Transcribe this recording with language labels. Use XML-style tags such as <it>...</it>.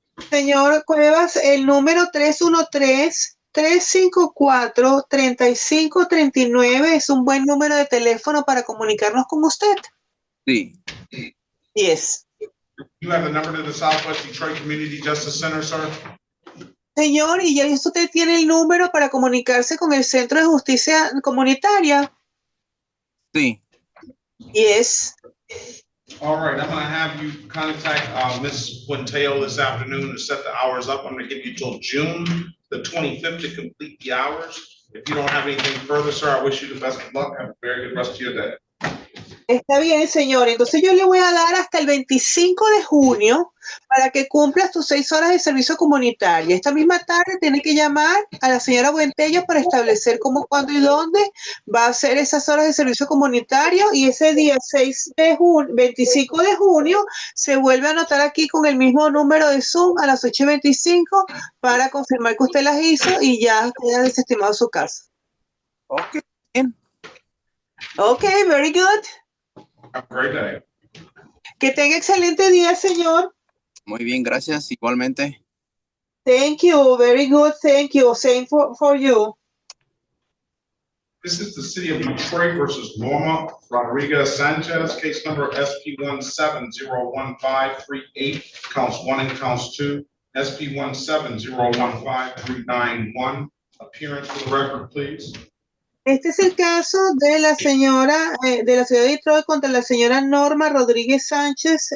<es>Señor Cuevas, el número 313-354-3539 es un buen número de teléfono para comunicarnos con usted. Sí.</es> <en>Yes. You have the number to the Southwest Detroit Community Justice Center, sir?</en> <es>Señor, ¿y ya usted tiene el número para comunicarse con el Centro de Justicia Comunitaria? Sí.</es> <en>Yes. All right, I'm going to have you contact Ms. Quinteo this afternoon to set the hours up. I'm going to give you till June the 25th to complete the hours. If you don't have anything further, sir, I wish you the best of luck. Have a very good rest of your day.</en> <es>Está bien, señor. Entonces yo le voy a dar hasta el 25 de junio para que cumpla sus 6 horas de servicio comunitario. Esta misma tarde tiene que llamar a la señora Buentello para establecer cómo, cuándo y dónde va a hacer esas horas de servicio comunitario y ese día 25 de junio se vuelve a anotar aquí con el mismo número de Zoom a las 8:25 para confirmar que usted las hizo y ya queda desestimado su caso. Ok, bien.</es> <en>Ok, very good. Have a great day.</en> <es>Que tenga excelente día, señor. Muy bien, gracias. Igualmente.</es> <en>Thank you. Very good. Thank you. Same for you. This is the city of Detroit versus Norma Rodriguez Sanchez, case number SP17015338, counts 1 and counts 2, SP17015391. Appearance for the record, please.</en> <es>Este es el caso de la señora de la ciudad de Detroit contra la señora Norma Rodríguez Sánchez.</es>